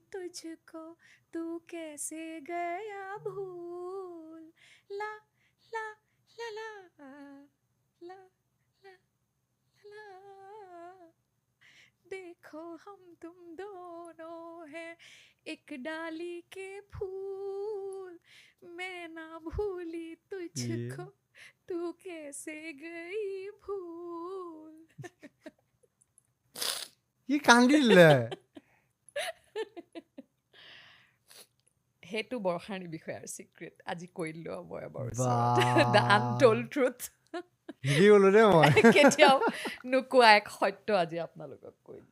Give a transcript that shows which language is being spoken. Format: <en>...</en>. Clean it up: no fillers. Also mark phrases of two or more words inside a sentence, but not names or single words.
<hi>तुझको तू कैसे गया भूल ला ला ला ला ला ला ला देखो हम तुम दोनों हैं एक डाली के फूल मैं ना भूली तुझको तू कैसे गई भूल</hi> <as>সি কান্দি দিলে সেইটো বৰষাৰণীৰ বিষয়ে আৰু চিক্ৰেট আজি কৈ দিলোঁ মই এবাৰ বাহ।</as> <en>The Untold Truth</en> <as>হিলি গ'লো দেই মই কেতিয়াও নোকোৱা এক সত্য আজি আপোনালোকক কৈ দিলোঁ</as>